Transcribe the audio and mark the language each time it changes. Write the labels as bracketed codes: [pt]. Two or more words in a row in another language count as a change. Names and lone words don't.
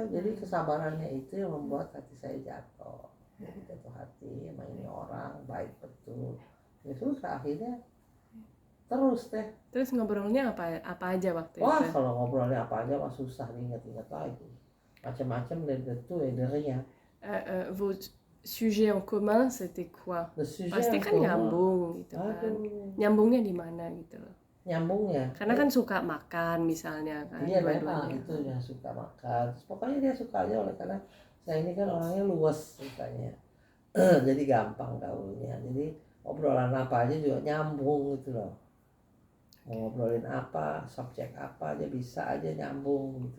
[id] Jadi kesabarannya itu yang membuat hati saya jatuh. Jadi jatuh hati sama ini orang baik betul. Ya susah akhirnya terus deh. Terus ngobrolnya apa aja waktu itu? Wah kalau ngobrolnya apa aja mah susah diingat-ingat lagi. Macam-macam dari itu ya darinya. [fr] Vous sujet en commun c'était quoi? The sujet [id] Pasti yang kan [fr] commun. [id] nyambung gitu kan. Aduh, Nyambungnya di mana gitu loh. nyambungnya. Karena kan suka makan misalnya kan Iya memang dua-duanya. itu yang suka makan. Terus pokoknya dia suka aja oleh karena saya ini kan orangnya luas ceritanya. Jadi gampang gaulnya. Jadi obrolan apa aja juga nyambung gitu loh. Mau ngobrolin apa, subjek apa aja bisa aja nyambung gitu.